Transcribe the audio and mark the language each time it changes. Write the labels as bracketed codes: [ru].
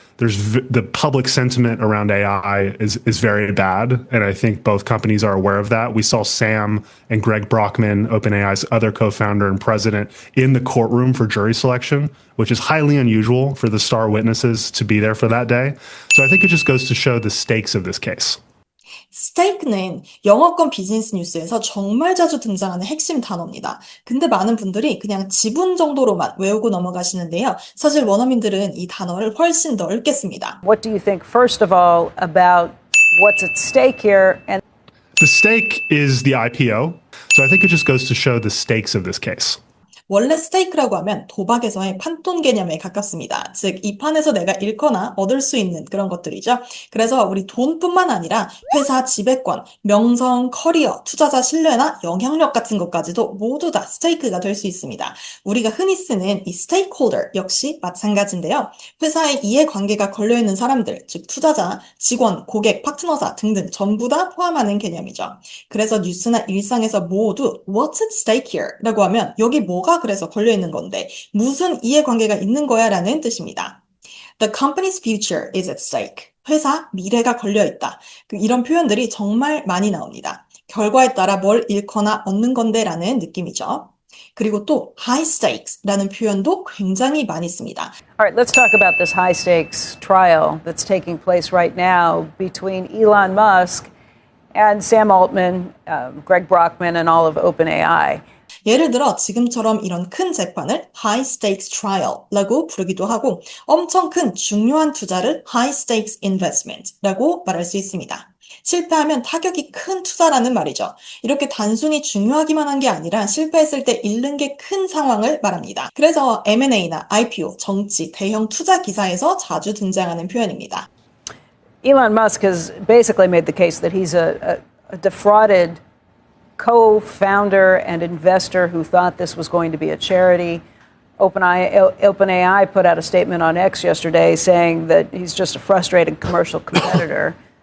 [en] The public sentiment around AI is very bad, and I think both companies are aware of that. We saw Sam and Greg Brockman, OpenAI's other co-founder and president, in the courtroom for jury selection, which is highly unusual for the star witnesses to be there for that day. So I think it just goes to show the stakes of this case. [ko] 스테이크는 영어권 비즈니스 뉴스에서 정말 자주 등장하는 핵심 단어입니다. 근데 많은 분들이 그냥 지분 정도로만 외우고 넘어가시는데요. 사실 원어민들은 이 단어를 훨씬 넓게 씁니다. [en] What do you think, first of all, about what's at stake here? And the stake is the IPO. So I think it just goes to show the stakes of this case. [ko] 원래 스테이크라고 하면 도박에서의 판돈 개념에 가깝습니다. 즉, 이 판에서 내가 잃거나 얻을 수 있는 그런 것들이죠. 그래서 우리 돈뿐만 아니라 회사 지배권, 명성, 커리어, 투자자 신뢰나 영향력 같은 것까지도 모두 다 스테이크가 될 수 있습니다. 우리가 흔히 쓰는 이 스테이크홀더 역시 마찬가지인데요. 회사의 이해관계가 걸려있는 사람들, 즉 투자자, 직원, 고객, 파트너사 등등 전부 다 포함하는 개념이죠. 그래서 뉴스나 일상에서 모두 [en] What's at stake here? [ko] 라고 하면 여기 뭐가 그래서 걸려있는 건데 무슨 이해관계가 있는 거야 라는 뜻입니다. [en] The company's future is at stake. [ko] 회사 미래가 걸려있다. 이런 표현들이 정말 많이 나옵니다. 결과에 따라 뭘 잃거나 얻는 건데 라는 느낌이죠. 그리고 또 high stakes라는 표현도 굉장히 많이 씁니다. [en] All right, let's talk about this high stakes trial that's taking place right now between Elon Musk and Sam Altman, Greg Brockman, and all of OpenAI. [ko] 예를 들어 지금처럼 이런 큰 재판을 high stakes trial라고 부르기도 하고 엄청 큰 중요한 투자를 high stakes investment라고 말할 수 있습니다. 실패하면 타격이 큰 투자라는 말이죠. 이렇게 단순히 중요하기만 한 게 아니라 실패했을 때 잃는 게 큰 상황을 말합니다. 그래서 M&A나 IPO, 정치, 대형 투자 기사에서 자주 등장하는 표현입니다. [en] Elon Musk has basically made the case that he's a defrauded co-founder and investor who thought this was going to be a charity. OpenAI put out a statement on X yesterday saying that he's just a frustrated commercial competitor.